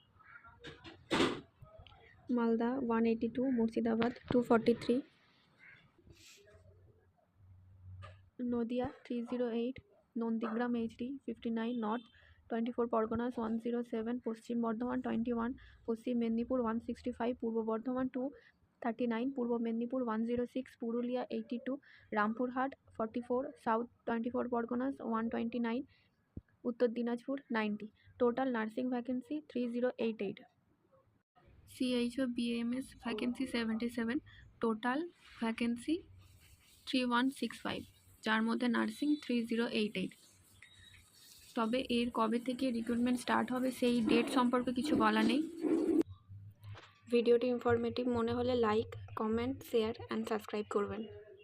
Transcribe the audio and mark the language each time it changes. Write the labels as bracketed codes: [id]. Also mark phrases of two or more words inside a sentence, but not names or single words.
[bn] মালদা 182, মুর্শিদাবাদ 243, নদিয়া 308, নন্দীগ্রাম HD 59 নর্থ, 24 পরগনাস 107, পশ্চিম বর্ধমান 21, পশ্চিম মেদিনীপুর 165, পূর্ব বর্ধমান 239, পূর্ব মেদিনীপুর 106, পুরুলিয়া 82, রামপুরহাট 44, সাউথ 24 পরগনাস 129, উত্তর দিনাজপুর 90. [en] Total nursing vacancy 3088. CHO BAMS vacancy 77, total vacancy 3165, [bn] যার মধ্যে নার্সিং 3088. তবে এর কবে থেকে [en] recruitment start [bn] হবে সেই ডেট সম্পর্কে কিছু বলা নেই। ভিডিওটি ইনফরমেটিভ মনে হলে [en] like, comment, share and subscribe [bn] করবেন।